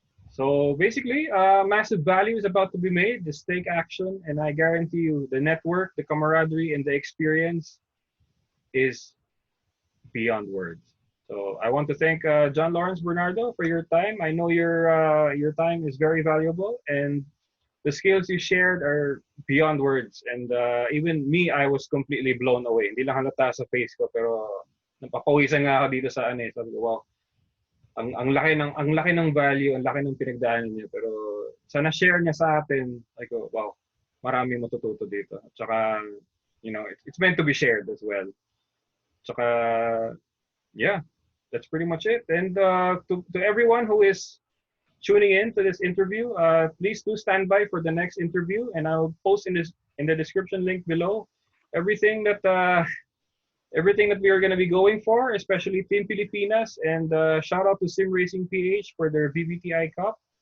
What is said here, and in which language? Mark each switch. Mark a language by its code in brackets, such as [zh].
[en] So basically, massive value is about to be made. Just take action, and I guarantee you, the network, the camaraderie, and the experience is beyond words. So I want to thank John Lawrence Bernardo for your time. I know your time is very valuable, and the skills you shared are beyond words. And even me, I was completely blown away. [tl] Hindi lang halata sa face ko, pero napapawisan nga ako dito sa ano eh. Sabi ko, wow, ang laki ng value, ang laki ng pinagdaanan niya. Pero sa na-share niya sa atin, [en] like, oh, wow, [tl] marami matututo dito. At saka, [en] it's meant to be shared as well. Tsaka, yeah, that's pretty much it. And to everyone who is tuning in to this interview, please do stand by for the next interview, and I'll post in the description link below everything that we are going to be going for, especially Team Pilipinas, and shout out to Sim Racing PH for their VVTI Cup.